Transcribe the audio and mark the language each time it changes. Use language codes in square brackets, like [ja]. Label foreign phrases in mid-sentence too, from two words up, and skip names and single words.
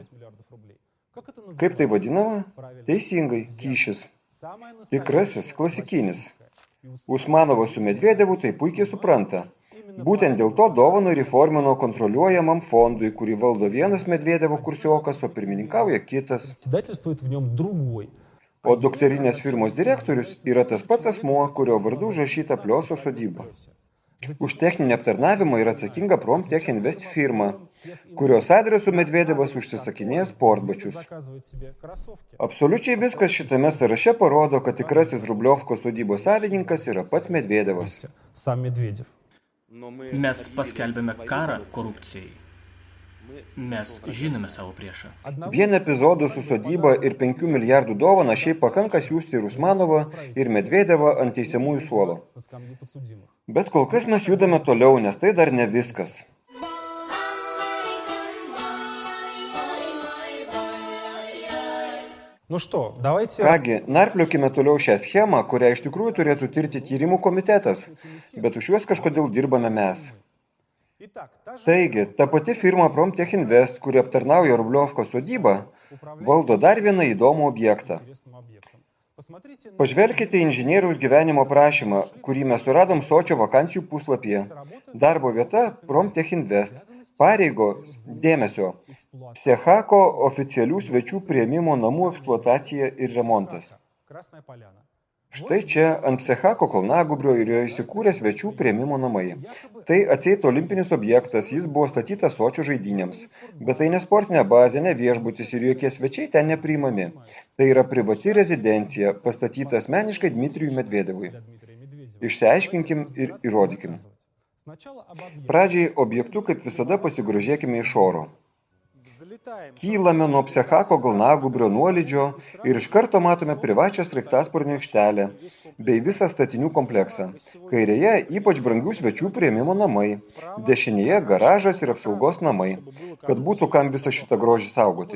[lt] Kaip tai vadinama? Teisingai, kyšis. Tikrasis, klasikinis. Usmanovas su Medvedevu tai puikiai supranta. Būtent dėl to dovaną ir įformino kontroliuojamam fondui, kurį valdo vienas Medvedevo kursiokas, o pirmininkauja kitas. [ru] председательствует в нем другой. [lt] O dukterinės firmos direktorius yra tas pats asmuo, kurio vardu užrašyta Plioso sodyba. Už techninį aptarnavimą yra atsakinga Promtech Invest firma, kurios adresu Medvedevas užsisakinėja sportbačius. [ru] Заказывает себе кроссовки. [lt] Absoliučiai viskas šitame sąraše parodo, kad tikrasis Rubliovkos sodybos savininkas yra pats Medvedevas. [ru] Сам Медведев. [lt] Mes paskelbėme karą korupcijai. Mes žinome savo priešą. Vien epizodų su sodyba ir 5 milijardų dovana šiaip pakanka siųsti ir Usmanovą, ir Medvedevą ant teisiamųjų suolo. [ru] На скамье подсудимых. [lt] Bet kol kas mes judame toliau, nes tai dar ne viskas. [ru] Ну что, давайте... [lt] Kągi, narpliokime toliau šią schemą, kurią iš tikrųjų turėtų tirti tyrimų komitetas, bet už juos kažkodėl dirbame mes. [ru] Итак, та же [lt] Taigi, ta pati firma Promtech Invest, kuri aptarnauja Rubliovkos sodybą, valdo dar vieną įdomų objektą. [ru] интересным объектом. Посмотрите на [lt] Pažvelkite į inžinieriaus gyvenimo prašymą, kurį mes suradom Sočio vakansijų puslapyje. Darbo vieta Promtech Invest. Pareigos, dėmesio, Psechako oficialių svečių priėmimo namų eksploatacija ir remontas. [ru] Красная Поляна. [lt] Štai čia ant Psechako kalnagūbrio yra įsikūrę svečių priėmimo namai. Tai atseit olimpinis objektas, jis buvo statytas Sočio žaidynėms. Bet tai ne sportinė bazė, ne viešbutis ir jokie svečiai ten nepriimami. Tai yra privati rezidencija, pastatyta asmeniškai Dmitrijui Medvedevui. [ru] Для Дмитрия Медведева. [lt] Išsiaiškinkim ir įrodykim. [ru] Сначала об объекте. [lt] Pradžiai objektu, kaip visada, pasigrožėkime iš oro. [ru] Взлетаем. [lt] Kylame nuo Psechako kalnagūbrio nuolydžio ir iš karto matome privačią sraigtasparnio aikštelę bei visą statinių kompleksą. Kairėje ypač brangių svečių priėmimo namai, dešinėje garažas ir apsaugos namai, kad būtų kam visą šitą grožį saugoti.